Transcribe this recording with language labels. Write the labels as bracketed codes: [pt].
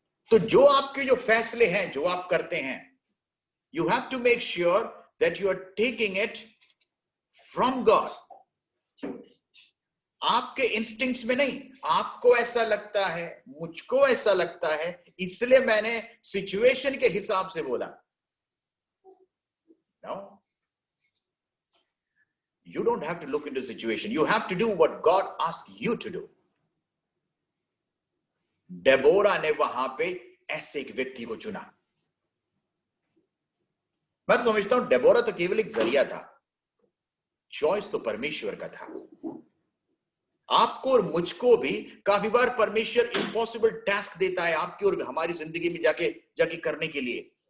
[hi] तो जो आपके जो फैसले हैं, जो आप करते हैं, [en] You have to make sure that you are taking it from God. [hi] आपके इंस्टिंक्ट्स में नहीं, आपको ऐसा लगता है, मुझको ऐसा लगता है, इसलिए मैंने सिचुएशन के हिसाब से बोला. [en] No. You don't have to look into the situation. You have to do what God asks you to do. [hi] Deborah ने वहां पे ऐसे एक व्यक्ति को चुना. मैं तो समझता हूं डेबोरा तो केवल एक जरिया था, चॉइस तो परमेश्वर का था. आपको और मुझको भी काफी बार परमेश्वर इम्पॉसिबल टास्क देता है आपकी और हमारी जिंदगी में जाके करने के लिए.